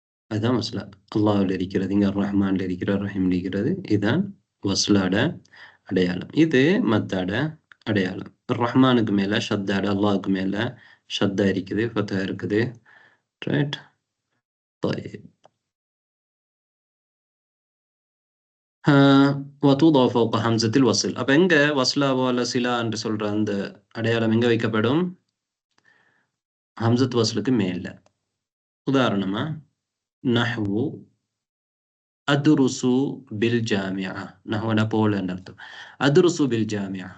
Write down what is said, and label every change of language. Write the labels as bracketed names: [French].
[Tamil] அதுதான் வஸ்லா. அல்லாஹ்ல இருக்கிறது, இங்க ரஹ்மான்ல இருக்கிற, ரஹீம்ல இருக்கிறது. இதுதான் வஸ்லாட அடையாளம். இது மத்தாட அடையாளம். ரஹ்மானுக்கு மேல ஷத்தாட, அல்லாஹ்க்கு மேல ஷத்தா இருக்குது, ஃபத்ஹா இருக்குது. ரைட்? [Arabic] طيب وتوضع فوق همزة الوصل. [Tamil] அப்ப எங்க வஸ்லா போல சிலா என்று சொல்ற அந்த அடையாளம் எங்க வைக்கப்படும்? ஹம்சத் வஸ்லுக்கு மேல. உதாரணமா நஹ்வு அத்ருசு பில் ஜாமிஆ. நஹ்வன போலன்னு அர்த்தம். அத்ருசு பில் ஜாமிஆ.